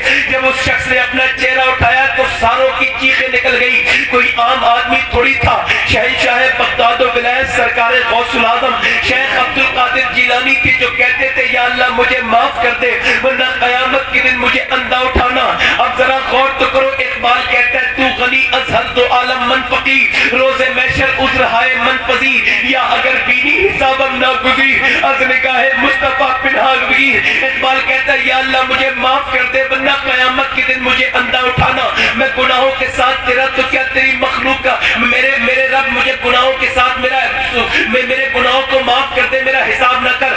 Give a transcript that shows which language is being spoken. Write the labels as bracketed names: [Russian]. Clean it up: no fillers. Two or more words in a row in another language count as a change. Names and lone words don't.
[Urdu] جب اس شخص نے اپنا چہرہ اٹھایا تو ساروں کی چیخیں نکل گئی، کوئی عام آدمی تھوڑی تھا، شہنشاہ بغداد و ولایت سرکار غوث العظم شیخ عبد القادر جیلانی تھے جو کہتے تھے یا اللہ مجھے معاف کر دے ورنہ قیامت کے دن مجھے اندھا اٹھانا۔ اب ذرا غور تو کرو، اقبال کہتا ہے [Persian] تو غنی از حد دو عالم من فقیر، روز محشر عذر ہائے من پذیر، یا اگر بینی حسابم ناگزیر از نگاہ مصطفیٰ پنہان گیر۔ [Urdu] اقبال کہتا ہے یا اللہ مجھے معاف کر دے ورنہ قیامت کے دن مجھے اندھا اٹھانا، میں گناہوں کے ساتھ تیرا تو کیا تیری مخلوق کا، میرے رب مجھے گناہوں کے ساتھ میرے گناہوں کو معاف کر دے، میرا حساب نہ کر۔